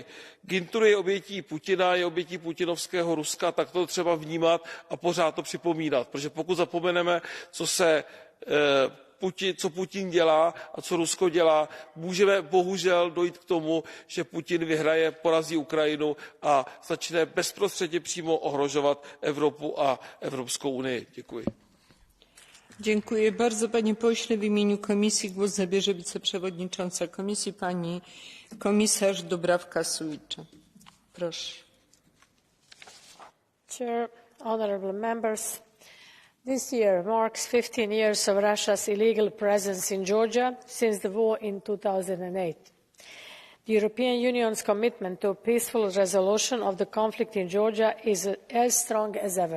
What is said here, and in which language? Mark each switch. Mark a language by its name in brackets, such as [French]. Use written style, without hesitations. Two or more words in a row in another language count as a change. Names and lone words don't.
[Czech] Gintur je obětí Putina, je obětí putinovského Ruska, tak to třeba vnímat a pořád to připomínat, protože pokud zapomeneme, co Putin dělá a co Rusko dělá, můžeme bohužel dojít k tomu, že Putin vyhraje, porazí Ukrajinu a začne bezprostředně přímo ohrožovat Evropu a Evropskou unii. Děkuji. [Polish] Dziękuję bardzo, panie pośle. W imieniu komisji głos zabierze wiceprzewodnicząca komisji, pani komisarz Dubravka-Šuica. Proszę. [English] Chair, honourable members, this year marks 15 years of Russia's illegal presence in Georgia since the war in 2008. The European Union's commitment to a peaceful resolution of the conflict in Georgia is as strong as ever.